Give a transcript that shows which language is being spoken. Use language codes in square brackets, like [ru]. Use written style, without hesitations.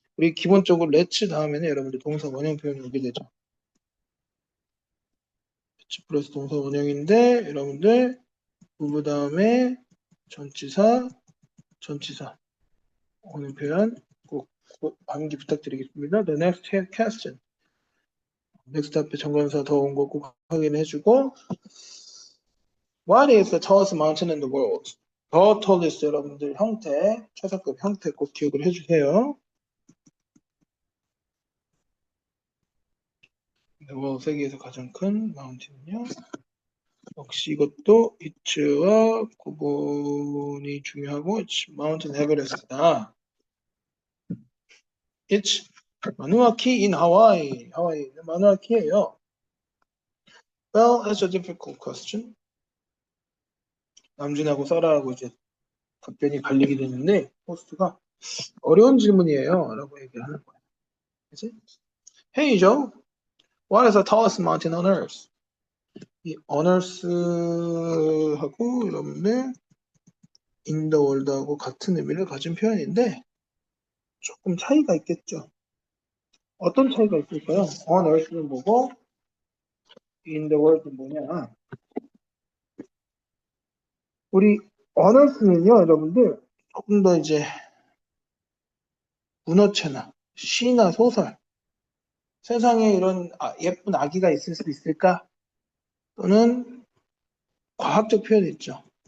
[ko] 우리 기본적으로 let's 다음에는 여러분들 동사 원형 표현이 오게 되죠. let's 플러스 동사 원형인데 여러분들 move 다음에 전치사 오늘 표현 꼭 암기 부탁드리겠습니다. [en] The next question. next [ko] 앞에 정관사 더 온 거 꼭 확인해주고 [en] What is the tallest mountain in the world? [ko] The tallest 여러분들 형태, 최상급 형태 꼭 기억을 해주세요. 세계에서 가장 큰 마운틴은요. 역시 이것도 it와 구분이 중요하고 [en] it's Mountain Everest [ko] 다. [en] It's 마누아키 in Hawaii. [ko] 하와이는 마누아키예요. [en] Well, that's a difficult question. [ko] 남준하고 사라하고 이제 답변이 갈리게 되는데 호스트가 어려운 질문이에요 라고 얘기를 하는 거예요. [en] 그치? Hey Joe, what is the tallest mountain on earth? [ko] 이 on earth하고 여러분들 in the world하고 같은 의미를 가진 표현인데 조금 차이가 있겠죠. 어떤 차이가 있을까요? on earth는 뭐고 in the world는 뭐냐? 우리 on earth는요, 여러분들 조금 더 이제 문어체나 시나 소설, 세상에 이런 예쁜 아기가 있을 수 있을까? 또는 과학적 표현이 있죠.